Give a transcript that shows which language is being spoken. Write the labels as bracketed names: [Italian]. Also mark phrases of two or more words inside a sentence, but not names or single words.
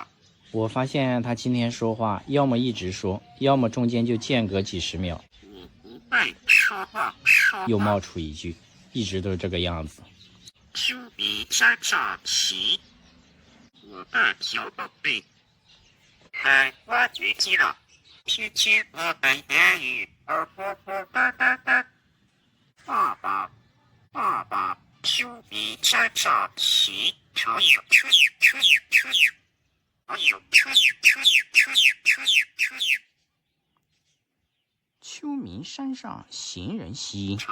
[Chinese] 我發現他今天說話，要麼一直說，要麼中間就間隔幾十秒，我不會說話，又冒出一句，一直都是這個樣子。秋名山上騎，我的小寶貝，開挖掘機了，天天我的言語，爸爸，爸爸，秋名山上騎，常有秋名山上行人稀。